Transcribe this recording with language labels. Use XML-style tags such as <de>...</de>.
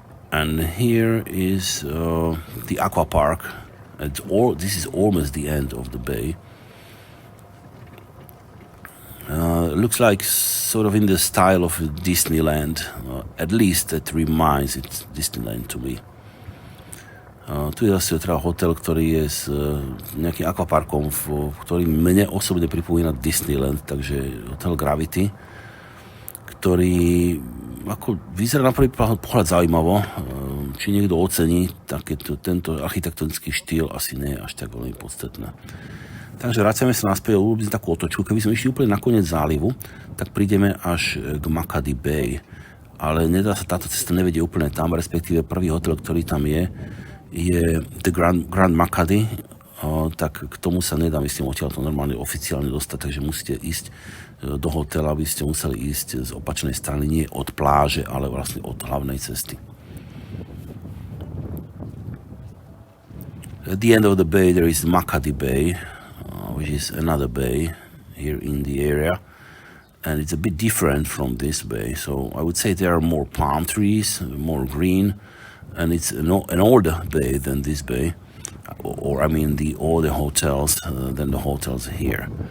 <en>And here is the aqua park. This is almost the end of the bay. Looks like sort of in the style of Disneyland. At least that reminds it Disneyland to me.</en> <sk>Tu je zase teda hotel, ktorý je s nejakým akvaparkom, ktorý mne osobne pripomína Disneyland, takže hotel Gravity, ktorý ako vyzerá na prvý pohľad zaujímavo. Či niekto ocení tento architektonický štýl, asi nie je až tak veľmi podstatné. Takže vraciame sa naspäť, urobíme takú otočku. Keby sme išli úplne na koniec zálivu, tak prídeme až k Makadi Bay. Ale nedá sa, táto cesta nevedie úplne tam, respektíve prvý hotel, ktorý tam je The Grand Makadi, tak k tomu sa nedá, myslím, odtiaľ to normálne oficiálne dostať, takže musíte ísť do hotela, aby ste museli ísť z opačnej strany, nie od pláže, ale vlastne od hlavnej cesty.</sk> <en>At the end of the bay there is Makadi Bay, which is another bay here in the area, and it's a bit different from this bay, so I would say there are more palm trees, more green, and it's an older bay than this bay, or I mean the older hotels than the hotels here.</en>